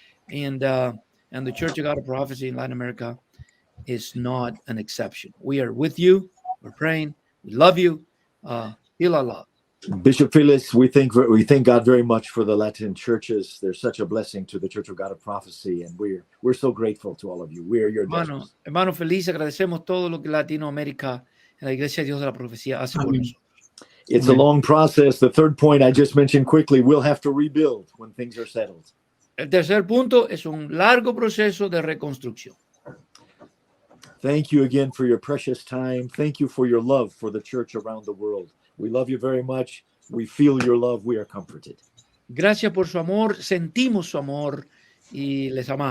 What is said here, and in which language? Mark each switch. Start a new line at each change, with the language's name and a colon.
English: And the Church of God of Prophecy in Latin America is not an exception. We are with you. We're praying. We love you. Ilallah. Bishop Felix, we thank God very much for the Latin churches. They're such a blessing to the Church of God of Prophecy, and we're so grateful to all of you. We are your
Spanish: hermano feliz, agradecemos todo lo que Latinoamérica, la Iglesia de Dios de la Profecía hace por nosotros.
English: It's a long process. The third point I just mentioned quickly, we'll have to rebuild when things are settled.
Spanish: El tercer punto es un largo proceso de reconstrucción.
English: Thank you again for your precious time. Thank you for your love for the church around the world. We love you very much. We feel your love. We are comforted.
Spanish: Gracias por su amor. Sentimos su amor y les amamos.